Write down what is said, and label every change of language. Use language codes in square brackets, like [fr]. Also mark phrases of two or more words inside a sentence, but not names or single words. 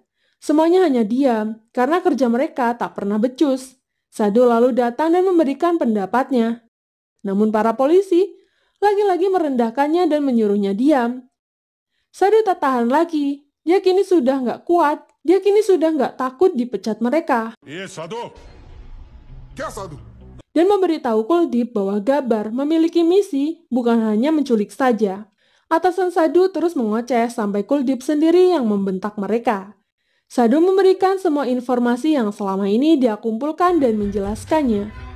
[id] Semuanya hanya diam karena kerja mereka tak pernah becus. Sadhu lalu datang dan memberikan pendapatnya. Namun para polisi lagi-lagi merendahkannya dan menyuruhnya diam. Sadhu tak tahan lagi. Dia kini sudah nggak kuat. Dia kini sudah nggak takut dipecat mereka. [hi] ये साधु क्या साधु [id] Dan memberitahu Kuldeep bahwa Gabbar memiliki misi bukan hanya menculik saja. Atasan Sadhu terus mengoceh sampai Kuldeep sendiri yang membentak mereka. Sadhu memberikan semua informasi yang selama ini dia kumpulkan dan menjelaskannya.